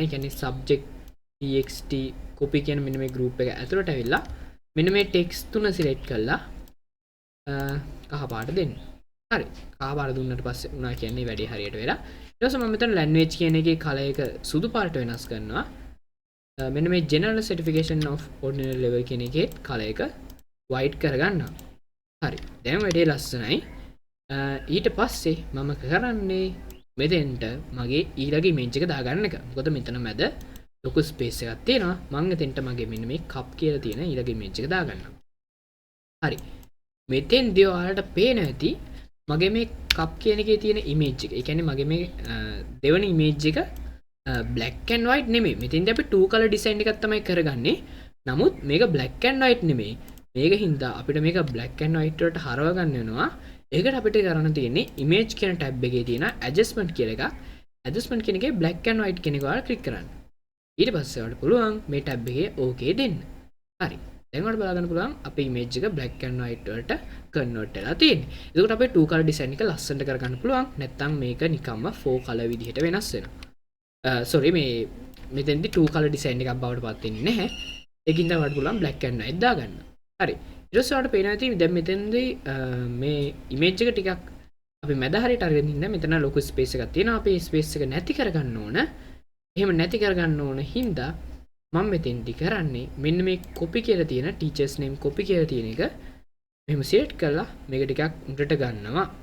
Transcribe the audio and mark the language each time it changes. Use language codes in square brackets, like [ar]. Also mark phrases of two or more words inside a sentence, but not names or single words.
[si] ඒ කියන්නේ [en] subject txt copy [si] කියන මෙන්න මේ group එක ඇතුළට ඇවිල්ලා මෙන්න මේ text තුන select කරලා කහ පාට දෙන්න. හරි කාබාර දුන්නට පස්සේ උනා කියන්නේ වැඩේ හරියට වෙලා ඊට පස්සේ මම මෙතන ලැන්ග්වේජ් කියන එකේ කලර් එක සුදු පාට වෙනස් කරනවා මෙන්න මේ [en] general certification of ordinary level [si] කියන එකේ කලර් එක white කරගන්නවා හරි දැන් වැඩේ ලස්සනයි ඊට පස්සේ මම කරන්නේ මෙතෙන්ට මගේ ඊළඟ ඉමේජ් එක දාගන්න එක මොකද මෙතන මැද ලොකු ස්පේස් එකක් තියෙනවා මම එතෙන්ට මගේ මෙන්න මේ කප් කියලා තියෙන ඊළඟ ඉමේජ් එක දාගන්නවා හරි මෙතෙන්දී ඔයාලට පේන ඇති මගේ මේ කප් කියන එකේ තියෙන ඉමේජ් එක. ඒ කියන්නේ මගේ මේ දෙවෙනි ඉමේජ් එක [en] black and white [si] නෙමෙයි. මෙතෙන්දී අපි [en] two color design [si] එකක් තමයි කරගන්නේ. නමුත් මේක [en] black and white [si] නෙමෙයි. මේක හින්දා අපිට මේක [en] black and white [si] වලට හරව ගන්න වෙනවා. ඒකට අපිට කරන්න තියෙන්නේ image කියන tab එකේ තියෙන adjustment කියලා එකක්. adjustment කියන එකේ [en] black and white [si] කියන එක ඔයාලා click කරන්න. ඊට පස්සේ ඔයාලට පුළුවන් මේ tab එකේ okay දෙන්න. හරි. දැන් ඔයාලට බලා ගන්න පුළුවන් අපේ image එක [en] black and white [si] වලට convert වෙලා තියෙන්නේ. එතකොට අපේ [en] two color design [si] එක ලස්සනට කරගන්න පුළුවන්. නැත්නම් මේක නිකම්ම [en] four color [si] විදිහට වෙනස් වෙනවා. sorry මේ මෙතෙන්දී [en] two color design [si] එකක් බවට පත් වෙන්නේ නැහැ. ඒකින්ද ඔයාලට පුළුවන් [en] black and white [si] දාගන්න. හරි. ඊට පස්සේ ඔයාලට පේනවා ඇති දැන් මෙතෙන්දී මේ image එක ටිකක් අපි මැද හරියට අරගෙන ඉන්න මෙතන ලොකු space එකක් තියෙනවා. අපි space එක නැති කරගන්න ඕන. එහෙම නැති කරගන්න ඕන හින්දා මම මෙතෙන්දි කරන්නේ මෙන්න මේ copy කියලා තියෙන [en] teachers name copy [si] කියලා තියෙන එක මෙහෙම select කරලා මේක ටිකක් උඩට ගන්නවා.